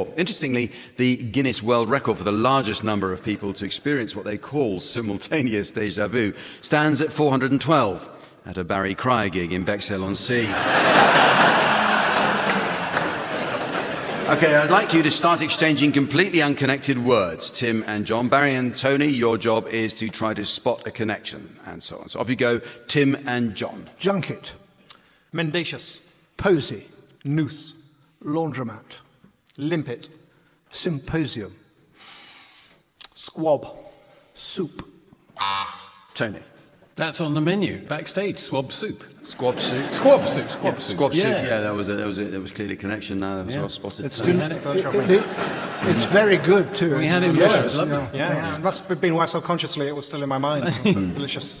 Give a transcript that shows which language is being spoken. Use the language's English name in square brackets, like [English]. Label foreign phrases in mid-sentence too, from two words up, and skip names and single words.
[English] Interestingly, the Guinness World Record for the largest number of people to experience what they call simultaneous déjà vu stands at 412 at a Barry Cryer gig in Bexhill-on-Sea. Okay, I'd like you to start exchanging completely unconnected words. Tim and John, Barry and Tony, your job is to try to spot a connection, and so on. So off you go, Tim and John. Junket. Mendacious. Posy. Noose. Laundromat. Limpet. Symposium. Squab. Soup. Tony. That's on the menu, backstage, swab soup. Squab soup? Squab soup, squab yeah, soup. Squab soup, yeah, there was clearly a connection now, that was well spotted. It's very good too. We had it delicious. It must have been why so consciously it was still in my mind.